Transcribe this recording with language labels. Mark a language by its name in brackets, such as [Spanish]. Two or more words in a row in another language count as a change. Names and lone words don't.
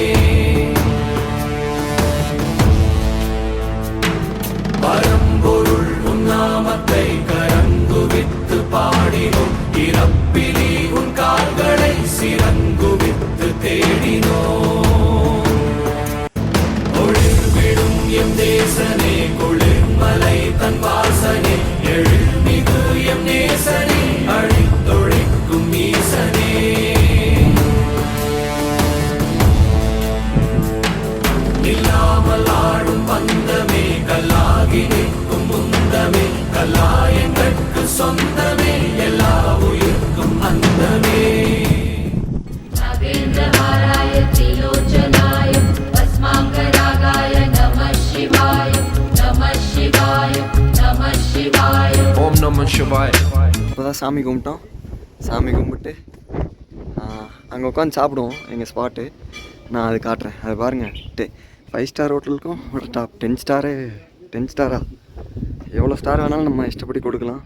[Tamil] பரம்பொருள் உன்னாமத்தை கரங்குவித்து பாடினோம் இறப்பிலி உன் கால்களை சிறங்குவித்து தேடினோம் ஒளிர்விடும் எம் தேசனே குளிர்மலை தன் வாசனே எழுமிகு எம் நேசனே அழித்தொழிக்கும் ஈசனே இல்லாமல் ஆடும் பந்தமே கல்லாகி நிற்கும் முந்தமே கல்லாயங்கட்கு சொந்தமே எல்லா உயிர்க்கும் அந்தமே [Sanskrit] नागेन्द्रहाराय त्रिलोचनाय भस्माङ्गरागाय नमः शिवाय नमः शिवाय नमः शिवाय ॐ नमः शिवाय. [Tamil] இப்போ தான் சாமி கும்பிட்டோம். சாமி கும்பிட்டு அங்கே உட்காந்து சாப்பிடுவோம். எங்கள் ஸ்பாட்டு நான் அது காட்டுறேன். அது பாருங்கள், 5 [English] star hotelக்கும் [Tamil] ஒரு [English] top 10 star [Tamil] எவ்வளோ ஸ்டார் வேணாலும் நம்ம இஷ்டப்படி கொடுக்கலாம்.